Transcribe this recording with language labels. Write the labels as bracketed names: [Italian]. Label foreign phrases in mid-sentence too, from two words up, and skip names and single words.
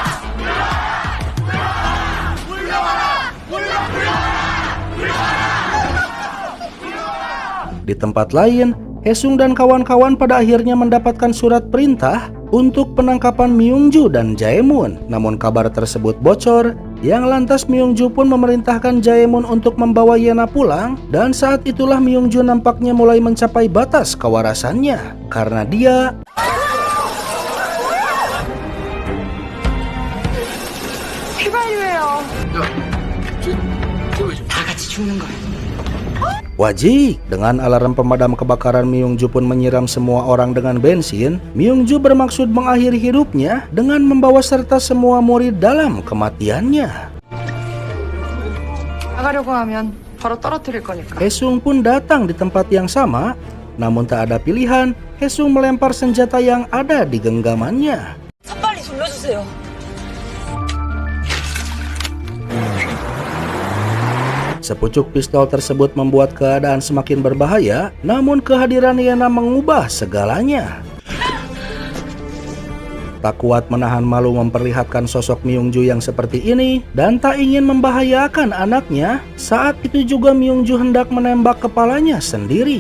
[Indonesian] Di tempat lain, Haesung dan kawan-kawan pada akhirnya mendapatkan surat perintah untuk penangkapan Myung-ju dan Jaemun. Namun kabar tersebut bocor, yang lantas Myung-ju pun memerintahkan Jaemun untuk membawa Yena pulang. Dan saat itulah Myung-ju nampaknya mulai mencapai batas kewarasannya, karena dia [Korean] 휘발유예요. 다 같이 죽는 거야. [Indonesian] wajib. Dengan alarm pemadam kebakaran, Myung-ju pun menyiram semua orang dengan bensin. Myung-ju bermaksud mengakhiri hidupnya dengan membawa serta semua murid dalam kematiannya. [Korean] 나가려고 하면 바로 떨어뜨릴 거니까. [Indonesian] Haesung pun datang di tempat yang sama, namun tak ada pilihan. Haesung melempar senjata yang ada di genggamannya. [Korean] 빨리 돌려주세요. [Indonesian] Sepucuk pistol tersebut membuat keadaan semakin berbahaya, namun kehadiran Yena mengubah segalanya. Tak kuat menahan malu memperlihatkan sosok Myung-ju yang seperti ini dan tak ingin membahayakan anaknya, saat itu juga Myung-ju hendak menembak kepalanya sendiri.